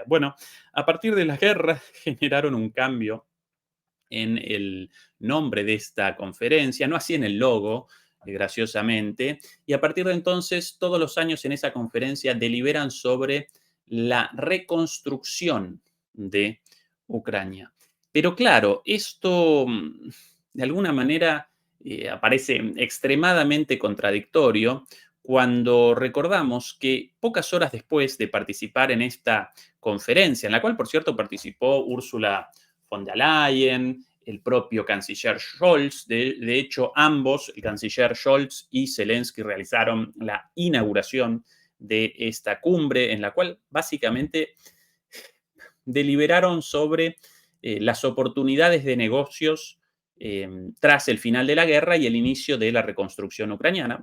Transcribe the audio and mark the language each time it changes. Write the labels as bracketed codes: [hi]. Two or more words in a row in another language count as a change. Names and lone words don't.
[es] Bueno, a partir de la guerra generaron un cambio en el nombre de esta conferencia, no así en el logo, graciosamente, y a partir de entonces todos los años en esa conferencia deliberan sobre la reconstrucción de Ucrania. Pero claro, esto de alguna manera aparece extremadamente contradictorio cuando recordamos que pocas horas después de participar en esta conferencia, en la cual, por cierto, participó Úrsula von der Leyen, el propio canciller Scholz. De hecho, ambos, el canciller Scholz y Zelensky, realizaron la inauguración de esta cumbre, en la cual básicamente deliberaron sobre las oportunidades de negocios tras el final de la guerra y el inicio de la reconstrucción ucraniana.